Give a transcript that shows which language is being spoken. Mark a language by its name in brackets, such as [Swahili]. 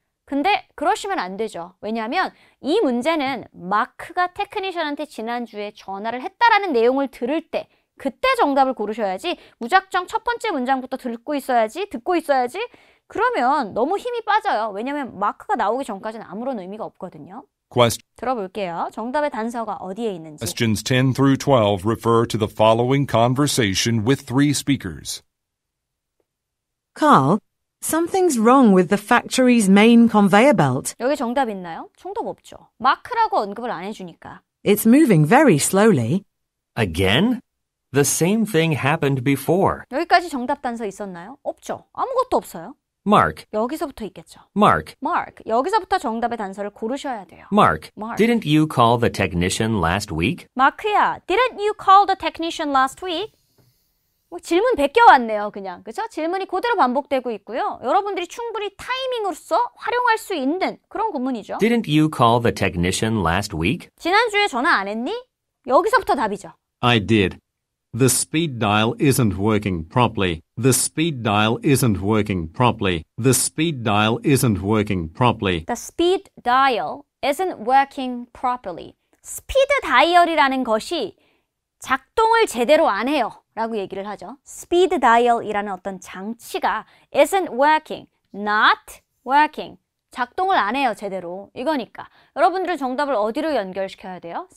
[Korean] 근데 그러시면 안 되죠. 왜냐하면 이 문제는 마크가 테크니션한테 지난주에 전화를 했다라는 내용을 들을 때 그때 정답을 고르셔야지 무작정 첫 번째 문장부터 듣고 있어야지 그러면 너무 힘이 빠져요. 왜냐하면 마크가 나오기 전까지는 아무런 의미가 없거든요. 들어볼게요. 정답의 단서가 어디에 있는지. [English] Questions 10 through 12 refer to the following conversation with three speakers. Carl, something's wrong with the factory's main conveyor belt. [Korean] 여기 정답 있나요? 정답 없죠. 마크라고 언급을 안 해주니까. [English] It's moving very slowly. Again? The same thing happened before. [Korean] 여기까지 정답 단서 있었나요? 없죠. 아무것도 없어요. [English] Mark, [Korean] 여기서부터 있겠죠. [English] Mark, [Korean] Mark, 여기서부터 정답의 단서를 고르셔야 돼요. [English] Mark, Mark. didn't you call the technician last week? 마크야, didn't you call the technician last week? [Korean] 뭐 질문 100개 왔네요, 그냥. 그죠? 질문이 그대로 반복되고 있고요. 여러분들이 충분히 타이밍으로서 활용할 수 있는 그런 구문이죠. [English] Didn't you call the technician last week? [Korean] 지난주에 전화 안 했니? 여기서부터 답이죠. [English] I did. The speed dial isn't working properly. The speed dial isn't working properly. The speed dial isn't working properly. The speed dial isn't working properly. [Korean] 스피드 다이얼이라는 것이 작동을 제대로 안 해요. 라고 얘기를 하죠. 스피드 다이얼이라는 어떤 장치가 [English] isn't working, not working. [Korean] 작동을 안 해요, 제대로. 이거니까. 여러분들은 정답을 어디로 연결시켜야 돼요?